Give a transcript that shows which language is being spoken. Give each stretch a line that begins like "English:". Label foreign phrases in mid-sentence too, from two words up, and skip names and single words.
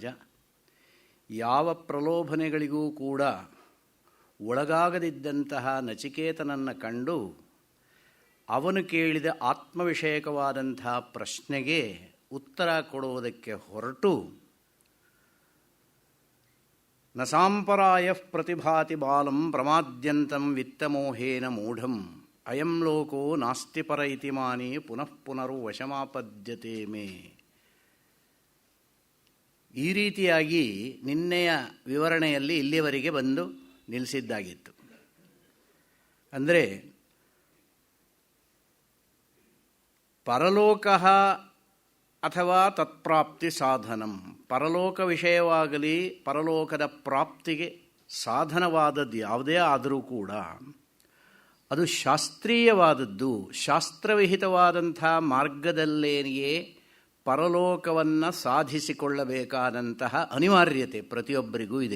Kannada: ಯಾವ ಪ್ರಲೋಭನೆಗಳಿಗೂ ಕೂಡ ಒಳಗಾಗದಿದ್ದಂತಹ ನಚಿಕೇತನನ್ನು ಕಂಡು ಅವನು ಕೇಳಿದ ಆತ್ಮವಿಷಯಕವಾದಂತಹ ಪ್ರಶ್ನೆಗೆ ಉತ್ತರ ಕೊಡುವುದಕ್ಕೆ ಹೊರಟು
Sanskrit: ನ ಸಾಂಪರಾಯ ಪ್ರತಿಭಾತಿ ಬಾಲಂ ಪ್ರಮಾದ್ಯಂತಂ ವಿತ್ತಮೋಹೇನ ಮೂಢಂ ಅಯಂ ಲೋಕೋ ನಾಸ್ತಿ ಪರ ಇತಿ ಮಾನಿ ಪುನಃ ಪುನರು ವಶಮಾಪದ್ಯತೆ ಮೇ.
Kannada: ಈ ರೀತಿಯಾಗಿ ನಿನ್ನೆಯ ವಿವರಣೆಯಲ್ಲಿ ಇಲ್ಲಿಯವರೆಗೆ ಬಂದು ನಿಲ್ಲಿಸಿದ್ದಾಗಿತ್ತು. ಅಂದರೆ ಪರಲೋಕ ಅಥವಾ
Sanskrit: ತತ್ಪ್ರಾಪ್ತಿ ಸಾಧನಂ,
Kannada: ಪರಲೋಕ ವಿಷಯವಾಗಲಿ ಪರಲೋಕದ ಪ್ರಾಪ್ತಿಗೆ ಸಾಧನವಾದದ್ದು ಯಾವುದೇ ಆದರೂ ಕೂಡ ಅದು ಶಾಸ್ತ್ರೀಯವಾದದ್ದು, ಶಾಸ್ತ್ರವಿಹಿತವಾದಂಥ ಮಾರ್ಗದಲ್ಲೇನೆಯೇ ಪರಲೋಕವನ್ನು ಸಾಧಿಸಿಕೊಳ್ಳಬೇಕಾದಂತಹ ಅನಿವಾರ್ಯತೆ ಪ್ರತಿಯೊಬ್ಬರಿಗೂ ಇದೆ.